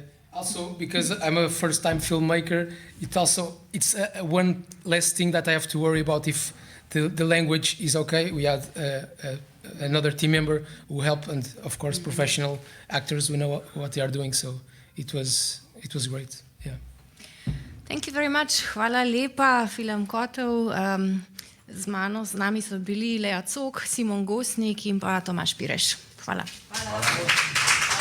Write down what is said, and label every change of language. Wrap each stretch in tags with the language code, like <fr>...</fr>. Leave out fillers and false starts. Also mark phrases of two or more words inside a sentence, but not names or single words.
<en>Also, because I'm a first-time filmmaker, it's one less thing that I have to worry about if the language is okay. We had another team member who helped, and of course, professional actors who know what they are doing. So it was great. Yeah. Thank you very much.</en> <sl>Hvala lepa, Film Kotel. Z nami so bili Lea Cok, Simon Gosnik in pa Tomaž Pireš. Hvala. Hvala.</sl>